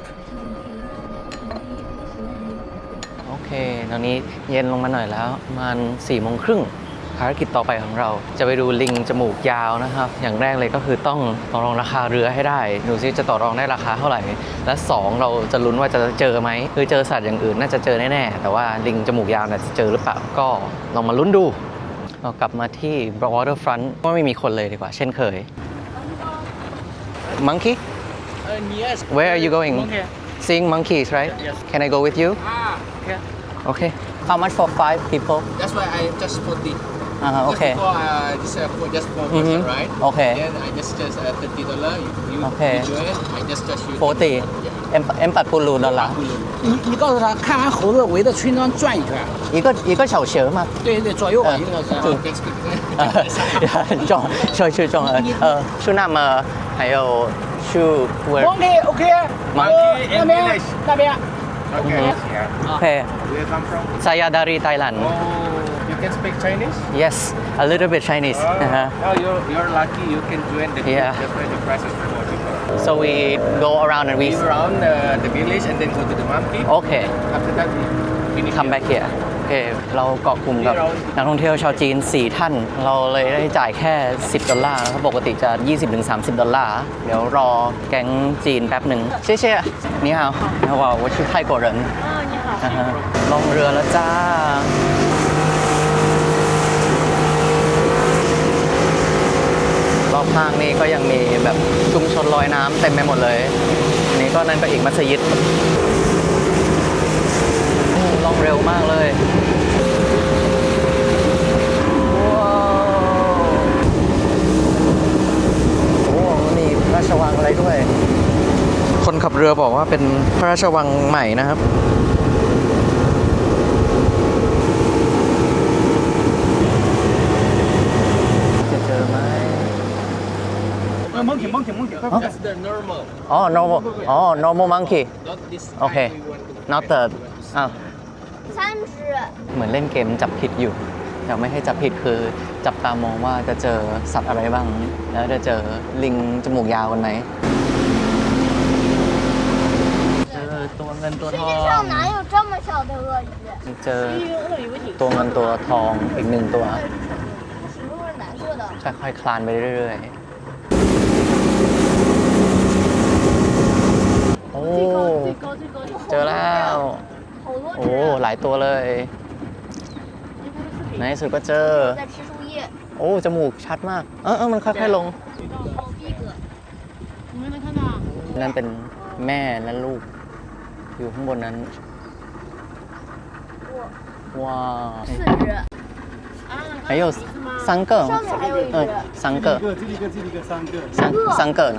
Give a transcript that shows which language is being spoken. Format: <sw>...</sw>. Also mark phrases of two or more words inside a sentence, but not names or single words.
<th>โอเคตอนนี้เย็นลงมาหน่อยแล้วประมาณ4:30ภารกิจต่อไปของเราจะไปดูลิงจมูกยาวนะครับอย่างแรกเลยก็คือต้องต่อรองราคาเรือให้ได้ดูซิจะต่อรองได้ราคาเท่าไหร่และ2เราจะลุ้นว่าจะเจอไหมคือเจอสัตว์อย่างอื่นน่าจะเจอแน่ๆแต่ว่าลิงจมูกยาวจะเจอหรือเปล่าก็ลองมาลุ้นดูเรากลับมาที่ Waterfront ก็ไม่มีคนเลยดีกว่าเช่นเคย Monkey</th> <en>Yes. Where are you going Okay. Seeing monkeys right Yes. Can I go with you Okay. Okay How much for 5 people That's why I just put the. Okay Just before this for just for Mhm. person, right? Okay Then I just $30. You Okay. you join. I just charge you.</en> <vi>40 em 40 đô la</vi> <zh>你告诉他，看完猴子围着村庄转一圈，一个小时嘛对对，左右吧，一个小时。</zh> <en>Next week.</en> <zh>撞去那么还有去 where</zh> <en>OK OK， Monkey</en> <zh>那边那边。</zh> <en>Okay. Okay Where you come from?</en> <ms>saya dari Thailand</ms> <en>Oh, you can speak Chinese? Yes a little bit Chinese Oh, you're lucky. You can join the group. Yeah. That's why the price is more cheaper. So we go around and we We around the village and then go to the market. Okay After that, we finish. come back here</en> <th>โอเคเราเกาะกลุ่มกับนักท่องเที่ยวชาวจีน 4 ท่าน เราเลยได้จ่ายแค่$10แล้วปกติจะ$20-30เดี๋ยวรอแก๊งจีนแป๊บหนึ่งเชี่ยๆนี่ฮาวนะว่า</th> <zh>我是泰国人</zh> <th>ลงเรือแล้วจ้ารอบข้างนี่ก็ยังมีแบบชุมชนลอยน้ำเต็มไปหมดเลยอันนี้ก็นั่นก็อีกมัสยิด ล่องเร็วมากเลยว้าวโอ้นี่พระราชวังอะไรด้วย คนขับเรือบอกว่าเป็นพระราชวังใหม่นะครับจะเจอไหม</th> <en>monkey monkey monkey， That's the normal. อ๋อ normal อ๋อ normal monkey Not this. Okay. kind we want to- not the อ้าว</en> <zh>三只。</zh> <th>เหมือนเล่นเกมจับผิดอยู่แต่ไม่ให้จับผิดคือจับตามองว่าจะเจอสัตว์อะไรบ้าง แล้วจะเจอลิงจมูกยาวกันไหมเจอตัวเงินนตัวทอง</th> <zh>上哪有这么小的鳄鱼？</zh> <th>เจอตัวเงินตัวทองอีกหนึ่งตัว</th> <zh>石头是蓝色的。</zh> <th>ค่อยๆคลานไปเรื่อยๆ โอ้ เจอแล้ว</th> <zh>好多</zh> <th>โอ้ หลายตัวเลย ในที่สุดก็เจอ</th> <zh>在吃树叶。</zh> <th>โอ้ จมูกชัดมาก มันค่อยๆลง</th> <zh>第一个。你们能看到？</zh> <th>นั่นเป็นแม่และลูก อยู่ข้างบนนั้น ว้าว</th> <zh>四只。还有三个上面还有一只。三个三个呢</zh>